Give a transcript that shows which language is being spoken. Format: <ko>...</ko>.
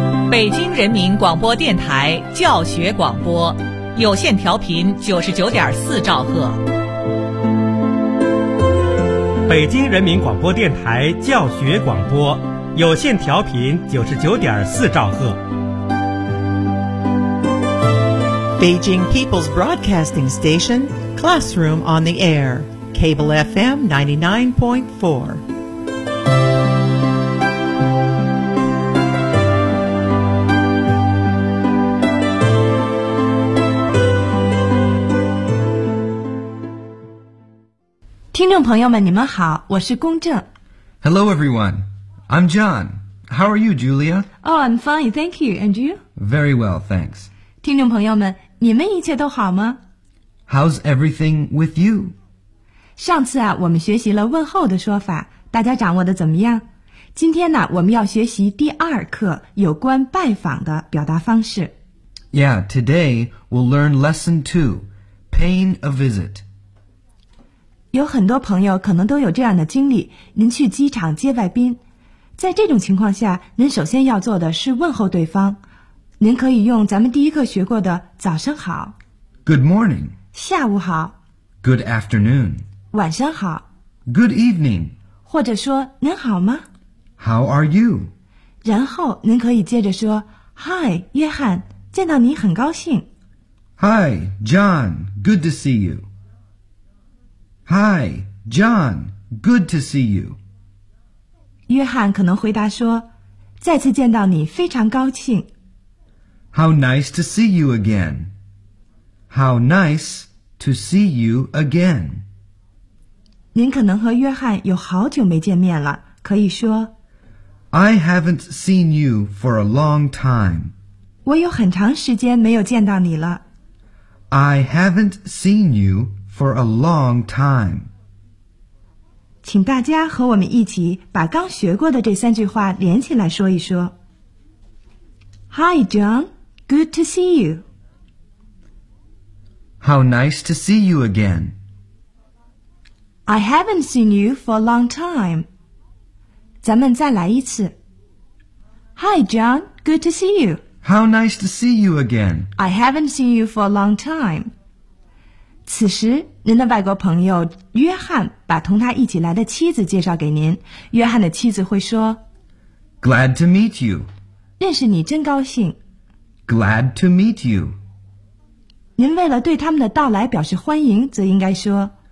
<zh>北京人民广播电台教学广播，有线调频99.4兆赫。北京人民广播电台教学广播，有线调频99.4兆赫。</zh> <en>Beijing People's Broadcasting Station, Classroom on the Air, Cable FM 99.4. Hello everyone, I'm John. How are you, Julia? Oh, I'm fine, thank you. And you? Very well, thanks.</en> <zh>听众朋友们，你们一切都好吗？</zh> <en>How's everything with you?</en> <zh>上次啊，我们学习了问候的说法，大家掌握的怎么样？今天呢，我们要学习第二课有关拜访的表达方式。</zh> <en>Yeah, today we'll learn lesson two, paying a visit.</en> <zh>有很多朋友可能都有这样的经历，您去机场接外宾，在这种情况下，您首先要做的是问候对方。您可以用咱们第一课学过的早上好</zh> <en>，Good morning，</en> <zh>下午好</zh> <en>，Good afternoon，</en> <zh>晚上好</zh> <en>，Good evening，</en> <zh>或者说您好吗</zh> <en>？How are you？</en> <zh>然后您可以接着说 ，Hi， 约翰，见到你很高兴。</zh> <en>Hi， John， good to see you。 Hi, John. Good to see you.</en> <zh>约翰可能回答说，再次见到你非常高兴。</zh> <en>How nice to see you again. How nice to see you again.</en> <zh>您可能和约翰有好久没见面了，可以说。</zh> <en>I haven't seen you for a long time.</en> <zh>我有很长时间没有见到你了。</zh> <en>I haven't seen youFor a long time.</en> <zh>请大家和我们一起把刚学过的这三句话连起来说一说。</zh> <en>Hi, John. Good to see you. How nice to see you again. I haven't seen you for a long time.</en> <zh>咱们再来一次。</zh> <en>Hi, John. Good to see you. How nice to see you again. I haven't seen you for a long time.</en> <zh>此时您的外国朋友约翰把同他一起来的妻子介绍给您，约翰的妻子会说</zh> <en>Glad to meet you.</en> <zh>认识你真高兴。</zh> <en>Glad to meet you.</en> <zh>您为了对他们的到来表示欢迎，则应该说</zh>